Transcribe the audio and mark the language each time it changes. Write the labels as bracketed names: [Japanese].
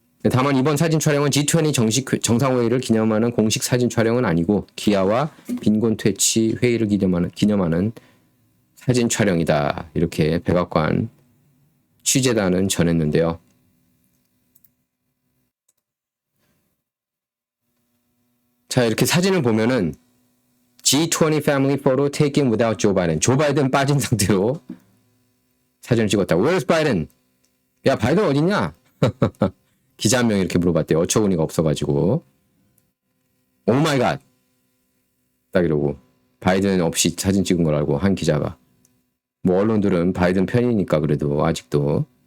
[Korean] 다만 이번 사진 촬영은 G20 정식 정상회의를 기념하는 공식 사진 촬영은 아니고 기아와 빈곤 퇴치 회의를 기념하는 사진 촬영이다. 이렇게 백악관 취재단은 전했는데요. 자, 이렇게 사진을 보면은 [English] G20 family photo taken without Joe Biden. [Korean] 조 바이든 빠진 상태로 사진을 찍었다. [English] Where's Biden? [Korean] 야, 바이든 어딨냐? 기자 한 명이 이렇게 물어봤대요. 어처구니가 없어가지고. 오 마이 갓. 딱 이러고. 바이든 없이 사진 찍은 거라고 한 기자가. 언론들은 바이든 편이니까 그래도 아직도.